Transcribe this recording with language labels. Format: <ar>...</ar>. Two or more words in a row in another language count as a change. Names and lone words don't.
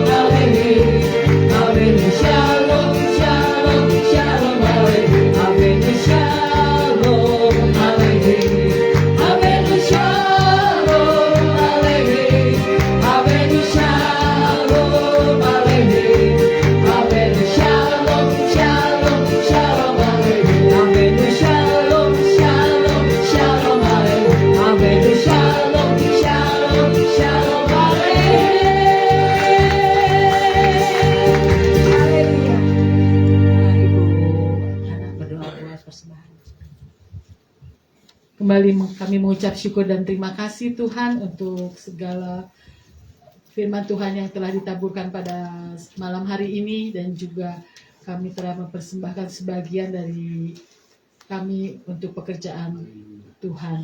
<he>עליכם, הבאנו שלום, שלום, שלום עליכם, הבאנו שלום עליכם, הבאנו שלום עליכם, הבאנו שלום עליכם, הבאנו שלום, שלום, שלום עליכם, הבאנו שלום, שלום, שלום עליכם, הבאנו שלום, שלום, שלום עליכם.</he> <id>Haleluya. Ibu anak berdoa buat persembahan. Kembali kami mengucap syukur dan terima kasih Tuhan untuk segala firman Tuhan yang telah ditaburkan pada malam hari ini, dan juga kami telah mempersembahkan sebagian dari kami untuk pekerjaan Tuhan.</id>